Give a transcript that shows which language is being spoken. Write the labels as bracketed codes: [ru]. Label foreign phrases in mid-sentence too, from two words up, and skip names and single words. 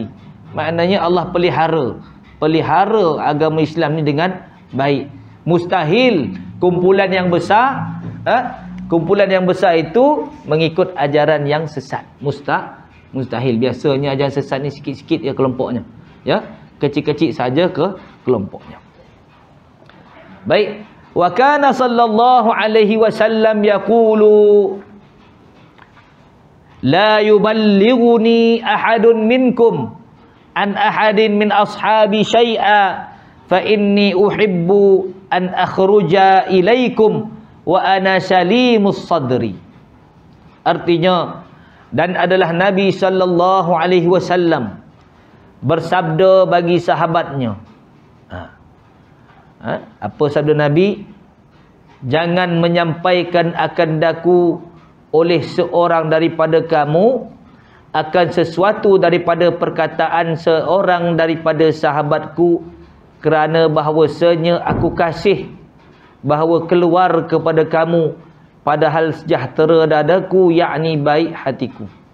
[ms] Maknanya Allah pelihara agama Islam ni dengan baik. Mustahil kumpulan yang besar itu mengikut ajaran yang sesat. Mustahil. Biasanya ajaran sesat ni sikit-sikit ya kelompoknya, ya, kecil-kecil saja ke kelompoknya. Baik, [ar] وكان صلى الله عليه وسلم يقول لا يبلغني أحد منكم عن أحد من أصحابي شيئا فإني أحب أن أخرج إليكم وأنا سليم الصدر. [ms] Artinya, dan adalah Nabi [ar] صلى الله عليه وسلم [ms] bersabda bagi sahabatnya. Apa sabda Nabi? Jangan menyampaikan akan daku oleh seorang daripada kamu akan sesuatu daripada perkataan seorang daripada sahabatku, kerana bahawasanya aku kasih bahawa keluar kepada kamu padahal sejahtera dadaku, yakni baik hatiku.